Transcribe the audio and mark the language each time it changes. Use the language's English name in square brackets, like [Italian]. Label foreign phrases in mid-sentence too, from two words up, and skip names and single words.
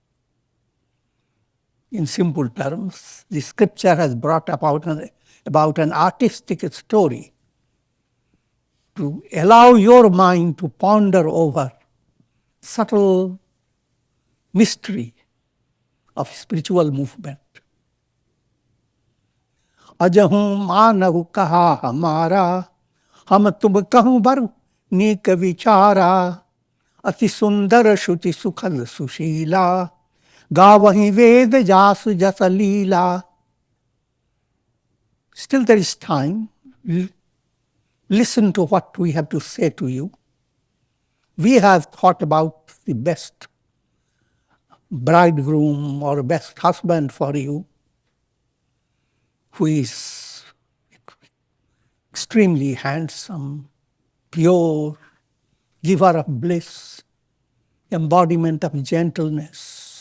[English] In simple terms, the scripture has brought about an artistic story to allow your mind to ponder over subtle mystery of spiritual movement. [Awadhi] अजहूँ मानहु कहा हमारा, हम तुम कहूँ बर नीक विचारा, अति सुंदर शुचि सुखद सुशीला, गावहि वेद जासु जस लीला. [English] Still there is time. Listen to what we have to say to you. We have thought about the best bridegroom or best husband for you, who is extremely handsome, pure, giver of bliss, embodiment of gentleness.